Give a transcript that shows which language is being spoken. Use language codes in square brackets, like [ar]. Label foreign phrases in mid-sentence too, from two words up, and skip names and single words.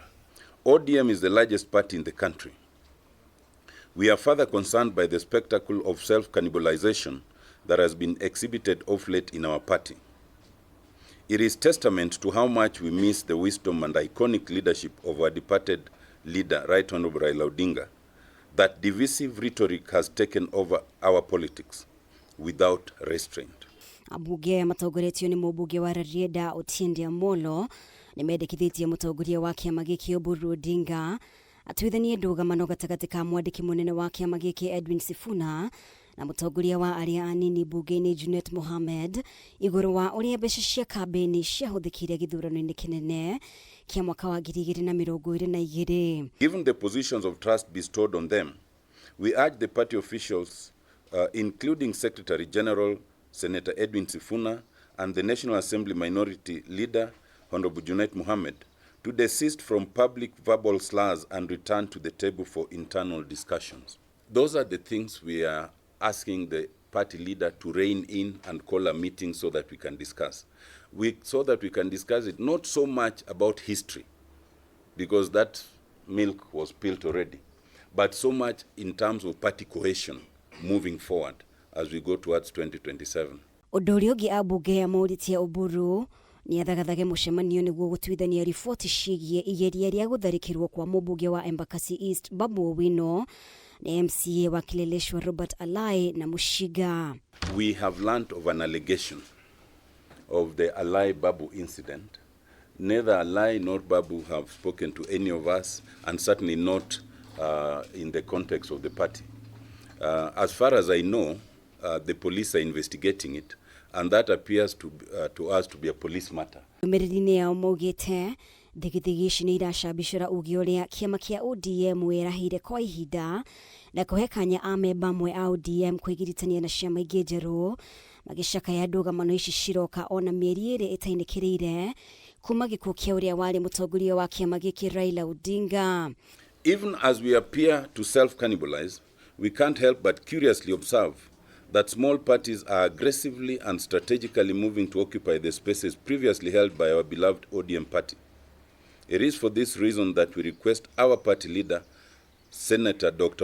[en] ODM is the largest party in the country. We are further concerned by the spectacle of self-cannibalization that has been exhibited of late in our party. It is testament to how much we miss the wisdom and iconic leadership of our departed leader, Right Honorable Raila Odinga, that divisive rhetoric has taken over our politics without restraint. [ki] Ambunge MATONGORETIO ni MUMBUNGE wa RARIEDA OTIENDE AMOLO nimendekithitie mutongoria wa kiama giki OBURU ODINGA atwithanie NDUGAMANO gatagati ka mwandiki munene wa kiama giki Edwin Sifuna na mutongoria wa aria anini bunge-ini Junet Mohamed iguru wa uria mbeca cia kambeni ciahuthikire githurano-ini kinene kia mwaka wa 2022. [en] Given the positions of trust bestowed on them, we urge the party officials, including Secretary General Senator Edwin Sifuna and the National Assembly Minority Leader Honorable Junet Mohamed, to desist from public verbal slurs and return to the table for internal discussions. Those are the things we are asking the party leader to rein in and call a meeting so that we can discuss. So that we can discuss it not so much about history, because that milk was spilled already, but so much in terms of party cohesion moving forward as we go towards 2027. [ki] Undu ugi ambunge ya MUTONGORIA OBURU ni athagathage mucemanio niguo gutwithania riboti ciigie igeria ria gutharikirwo kwa mumbunge wa Embakasi East Babu Owino na MCA wa Kileleshwa Robert Alai na Mushiga. [en] We have learned of an allegation of the Alai Babu incident. Neither Alai nor Babu have spoken to any of us, and certainly not in the context of the party. As far as I know, the police are investigating it, and that appears to us to be a police matter. [ki] Merine ya omogete Thigithigi ni iracambicura ugi uria kiama kia ODM werahire kwa ihinda na kuhekanya amemba amwe a ODM kwigiritania na ciama ingi njeru magicakaya NDUGAMANO ici ciroka ona mieri iri itainekirire kuma gikuo kia uria wari mutongoria wa kiama giki Raila Odinga. [en] Even as we appear to self-cannibalize, we can't help but curiously observe that small parties are aggressively and strategically moving to occupy the spaces previously held by our beloved ODM party. It is for this reason that we request our party leader, Senator Dr.